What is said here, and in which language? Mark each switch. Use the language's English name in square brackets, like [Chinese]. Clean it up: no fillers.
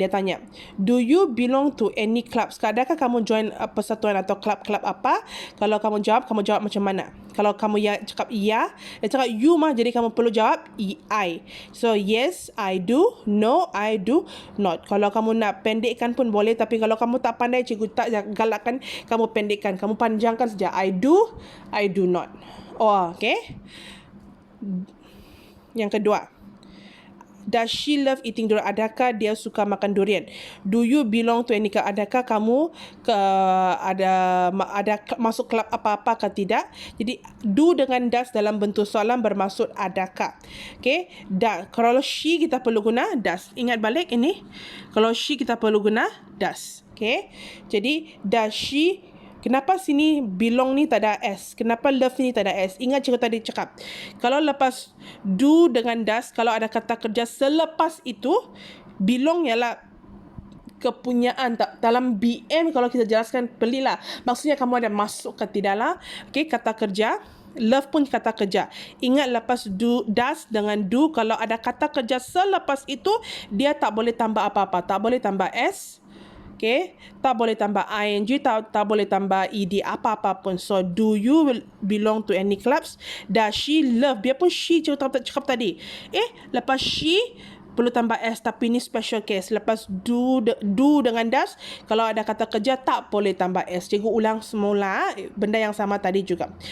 [Malay] Dia tanya, [English] do you belong to any clubs? [Malay] Adakah kamu join persatuan atau klub-klub apa? Kalau kamu jawab macam mana? Kalau kamu cakap ya, dia cakap you mah, jadi kamu perlu jawab I. [English] So yes, I do. No, I do not. [Malay] Kalau kamu nak pendekkan pun boleh, tapi kalau kamu tak pandai, cikgu tak galakkan kamu pendekkan. Kamu panjangkan saja. [English] I do not. Oh, okay. [Malay] Yang kedua, [English] does she love eating durian? [Malay] Adakah dia suka makan durian? [English] Do you belong to any club? [Malay] Adakah kamu ada masuk kelab apa-apa ke tidak? Jadi do dengan does dalam bentuk soalan bermaksud adakah. Okay, kalau she kita perlu guna does. Ingat balik ini. Kalau she kita perlu guna does. Okay, jadi does she. Kenapa sini belong ni tak ada S? Kenapa love ni tak ada S? Ingat cikgu tadi cakap, kalau lepas do dengan does, kalau ada kata kerja selepas itu, belong ialah kepunyaan. Dalam BM kalau kita jelaskan belilah, maksudnya kamu ada masuk ke tidak lah. Okay, kata kerja. Love pun kata kerja. Ingat lepas does dengan do, kalau ada kata kerja selepas itu, dia tak boleh tambah apa-apa. Tak boleh tambah S. Okay, tak boleh tambah ing, tak boleh tambah ed, apa-apa pun. [English] So, do you belong to any clubs? Does she love? [Malay] Biarpun she cakap tadi. Lepas she perlu tambah s, tapi ni special case. Lepas do dengan does, kalau ada kata kerja tak boleh tambah s. Cikgu ulang semula benda yang sama tadi juga.